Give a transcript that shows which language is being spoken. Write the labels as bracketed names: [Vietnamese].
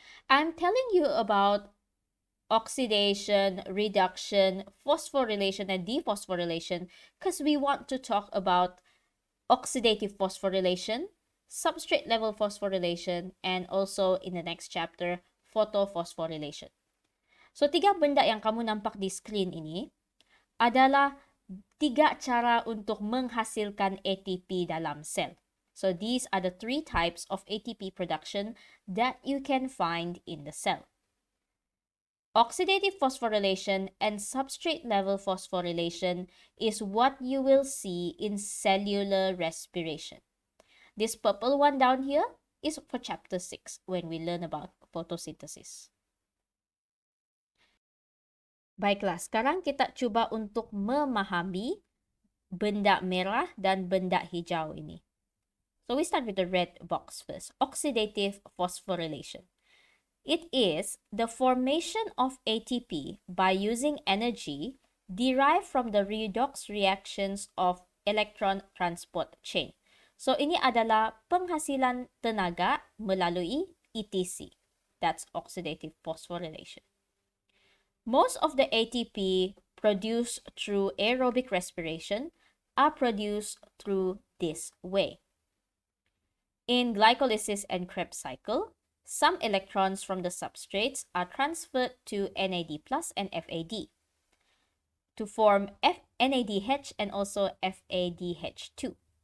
[English] I'm telling you about oxidation, reduction, phosphorylation, and dephosphorylation because we want to talk about oxidative phosphorylation, substrate-level phosphorylation, and also in the next chapter, photophosphorylation. [Malay] So, 3 benda yang kamu nampak di screen ini adalah 3 cara untuk menghasilkan ATP dalam sel. [English] So these are the 3 types of ATP production that you can find in the cell. Oxidative phosphorylation and substrate-level phosphorylation is what you will see in cellular respiration. This purple one down here is for chapter 6 when we learn about photosynthesis. [Malay] Baiklah, sekarang kita cuba untuk memahami benda merah dan benda hijau ini. [English] So we start with the red box first, oxidative phosphorylation. It is the formation of ATP by using energy derived from the redox reactions of electron transport chain. [Malay] So ini adalah penghasilan tenaga melalui ETC. [English] That's oxidative phosphorylation. Most of the ATP produced through aerobic respiration are produced through this way. In glycolysis and Krebs cycle, some electrons from the substrates are transferred to NAD+ and FAD to form NADH and also FADH2.